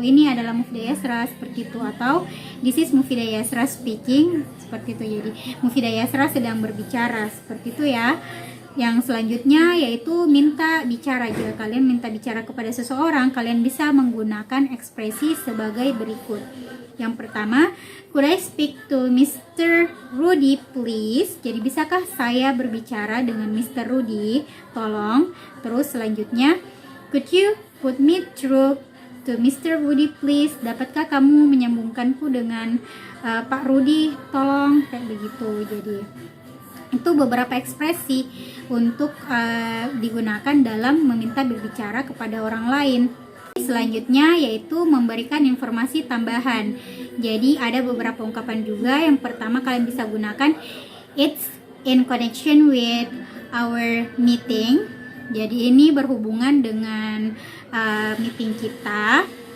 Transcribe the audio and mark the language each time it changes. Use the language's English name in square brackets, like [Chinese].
[Indonesian] Ini adalah Mufidah Yasrah, seperti itu. Atau [English] this is Mufidah Yasrah speaking, [Indonesian] seperti itu. Jadi Mufidah Yasrah sedang berbicara, seperti itu ya. Yang selanjutnya yaitu minta bicara. Jika kalian minta bicara kepada seseorang, kalian bisa menggunakan ekspresi sebagai berikut. Yang pertama, [English] could I speak to Mr. Rudy please? [Indonesian] Jadi bisakah saya berbicara dengan Mr. Rudy? Tolong. Terus selanjutnya, [English] could you put me through to Mr. Rudy please? [Indonesian] Dapatkah kamu menyambungkanku dengan Pak Rudy? Tolong. Kayak begitu. Jadi itu beberapa ekspresi untuk digunakan dalam meminta berbicara kepada orang lain. Selanjutnya yaitu memberikan informasi tambahan. Jadi ada beberapa ungkapan juga. Yang pertama kalian bisa gunakan [English] it's in connection with our meeting. [Indonesian] Jadi ini berhubungan dengan meeting kita.